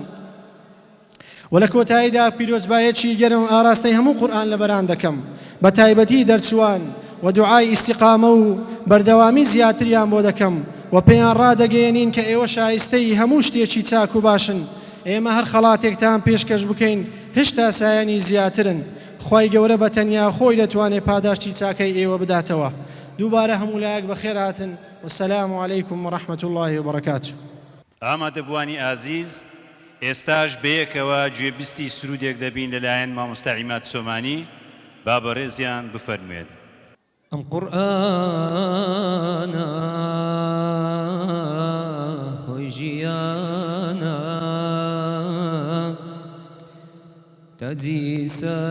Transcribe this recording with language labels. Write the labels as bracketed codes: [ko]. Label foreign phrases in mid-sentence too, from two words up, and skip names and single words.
[ckb] و لە کۆتاییدا پیرۆزبایەکی گەرم ئاراستەی هەموو قورئان لەبەران دەکەم بە تایبەتی دەرچوان و دوعای ئیستیقامە و بەردەوامی زیاتریان بۆ دەکەم و پێیان ڕادەگەیەنین کە ئێوە شایستەی هەموو شتێکی چاک و باشن. ئێمە هەر خەڵاتێکتان پێشکەش بکەین هشتا سایەنی زیاترن. خوای گەورە بە تەنیا خۆی دەتوانێت پاداشتی چاکەی ئێوە بداتەوە. دووبارە هەموو لایەک بەخێر هاتن. [ar] والسلام علیکم ورحمة الله وبركاته. [ckb] ئامادەبوانی ئازیز، ئێستاش بەیەکەوە گوێبیستی سرودێک دەبین لەلایەن مامۆستا عیماد سۆمانی. با بەڕێزیان بفەرموێت. ئەم قورئانە هۆی ژیانە تاجی